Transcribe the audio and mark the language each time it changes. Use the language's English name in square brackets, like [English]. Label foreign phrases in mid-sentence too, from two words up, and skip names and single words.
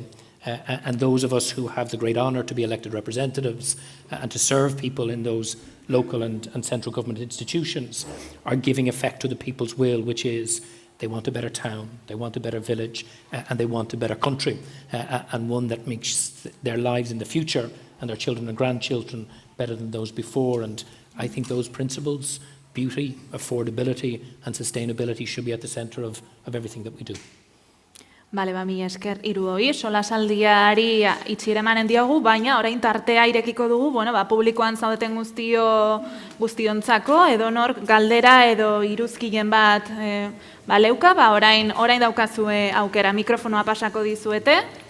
[English] And those of us who have the great honour to be elected representatives and to serve people in those local and central government institutions are giving effect to the people's will, which is they want a better town, they want a better village, and they want a better country, and one that makes their lives in the future and their children and grandchildren better than those before. And I think those principles, beauty, affordability and sustainability, should be at the centre of everything that we do. [Basque] Bale, mi esker hiruoi, solasaldiari itxiera emanen diogu, baina orain tartea irekiko dugu, publikoan zaudeten guztiontzako, edo nor galdera edo iruzkilen bat leuka, orain daukazue aukera, mikrofonoa pasako dizuete.